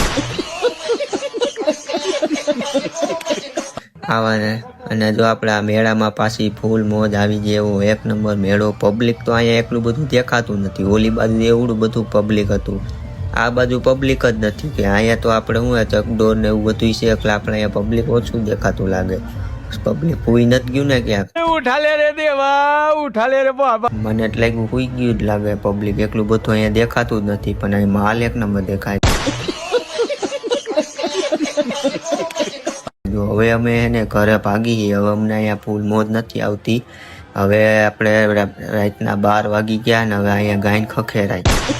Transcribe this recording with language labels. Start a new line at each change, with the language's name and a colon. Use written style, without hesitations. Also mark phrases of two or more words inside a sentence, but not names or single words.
Gujarati: આવા અને જો આપણે આ મેળામાં પાછી ફૂલ મોજ આવી જાય એવો 1 નંબર મેળો. પબ્લિક તો અહીંયા એટલું બધું દેખાતું નથી. ઓલી બાજુ એવડું બધું પબ્લિક હતું, આ બાજુ પબ્લિક જ નથી. કે અહીંયા તો આપણે શું ચકડોર ને એવું બધું છે એટલે આપણે અહીંયા પબ્લિક ઓછું દેખાતું લાગે. પબ્લિક હુઈ નથી ગયું ને ક્યાંક
Hindi: उठा ले रे देवा उठा ले रे बाबा
Gujarati: મને એટલે લાગ્યું હુઈ ગયું જ લાગે પબ્લિક એટલું બધું અહીંયા દેખાતું જ નથી પણ અહીં માલ એક નંબર દેખાય જો હવે અમે એને ઘરે ભાગી ગઈ હવે અમને અહીંયા ફૂલ મોજ નથી આવતી હવે આપણે રાતના 12 વાગી ગયા ને હવે અહીંયા ગાયન ખખેરાય